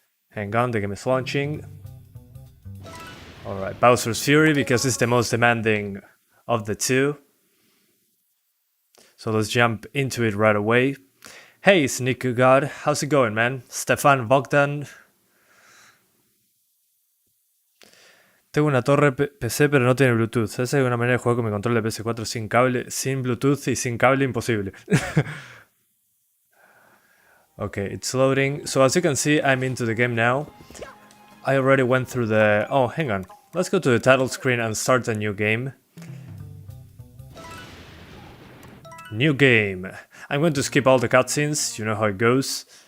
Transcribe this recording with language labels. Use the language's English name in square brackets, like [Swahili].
[English] Hang on, the game is launching. Alright, Bowser's Fury, because it's the most demanding of the two. So let's jump into it right away. Hey, Sneaky God, how's it going, man? Stefan Vulkan. [Spanish] Tengo una torre PC pero no tiene Bluetooth. Esa es una manera de jugar con mi control de PS4 sin cable, sin Bluetooth y sin cable imposible. [English] Okay, it's loading. So as you can see, I'm into the game now. I already went through the... Oh, hang on. Let's go to the title screen and start a new game. New game. I'm going to skip all the cutscenes, you know how it goes.